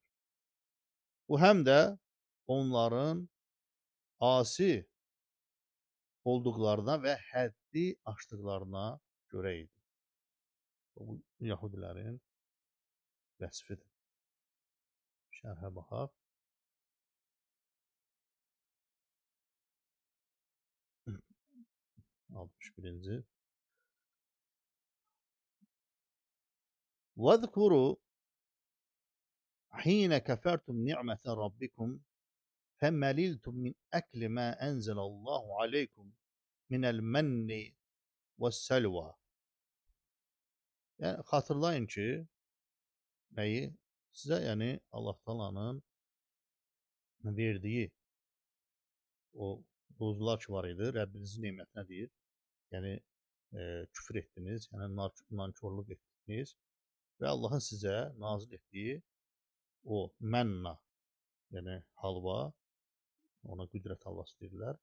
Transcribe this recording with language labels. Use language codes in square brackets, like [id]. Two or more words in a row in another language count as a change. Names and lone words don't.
[az] Bu həm də onların asi olduqlarına və həddi aşdıqlarına görə idi. Bu Yahudilərin vəsifidir. Şərhə baxaq. Altmış birinci. [ar] وَاذْكُرُوا حِينَ كَفَرْتُمْ نِعْمَةَ رَبِّكُمْ فَمَلِلْتُمْ مِنْ أَكْلِ مَا أَنْزَلَ اللّٰهُ عَلَيْكُمْ مِنَ الْمَنِّ وَالسَّلْوَى. [az] Yəni, xatırlayın ki, nəyi? Sizə yəni Allah Taala'nın verdiyi o ruzular ki var idi, Rəbbinizin nemətinə deyir. Yəni küfr etdiniz, yəni nankorluq etdiniz və Allahın sizə nazil etdiyi o mənna, yəni halva, ona qüdrət halvası deyirlər.